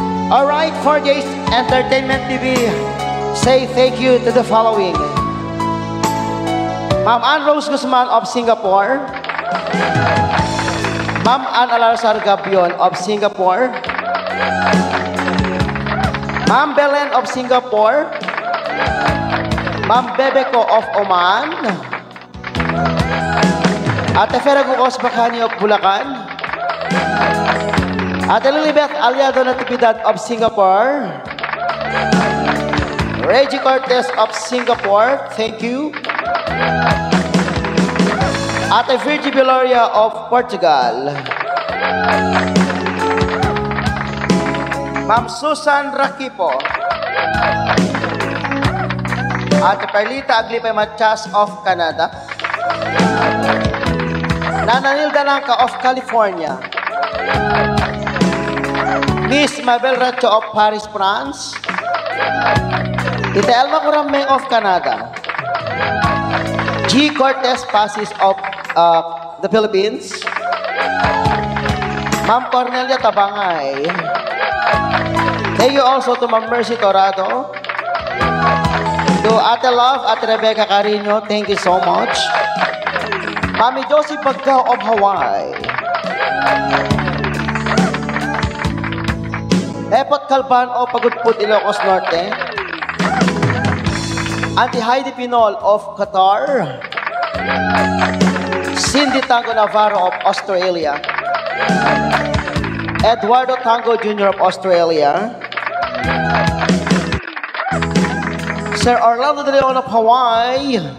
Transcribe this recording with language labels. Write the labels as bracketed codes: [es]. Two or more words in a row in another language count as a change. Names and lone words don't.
[en] Alright, 4J's Entertainment TV, say thank you to the following. Ma'am Ann Rose Guzman of Singapore. Ma'am Ann Alarzar Gabion of Singapore. Ma'am Belen of Singapore. Ma'am Bebeko of Oman. Ate Ferago Osbakani of Bulacan. Ate Lilibeth Aliado Natividad of Singapore. Reggie Cortez of Singapore, thank you. Ate Virgie Viloria of Portugal. Ma'am Susan Rakipo. Ate Perlita Aglipay Machas of Canada. Nana Nilda Lanca of California. Miss Mabel Racho of Paris, France. Tita Elma Kurameng of Canada. G. Cortez Pasis of the Philippines. Ma'am Cornelia Tabangay. Thank you also to Ma'am Mercy Torado. To Ate Love, Ate Rebecca Carino, thank you so much. Mami Josie Bagao of Hawaii. Epot Calban o Pagudpud, Ilocos Norte. Auntie Heidi Pinol of Qatar. Cindy Tango Navarro of Australia. Eduardo Tango Jr. of Australia. Sir Orlando De Leon of Hawaii.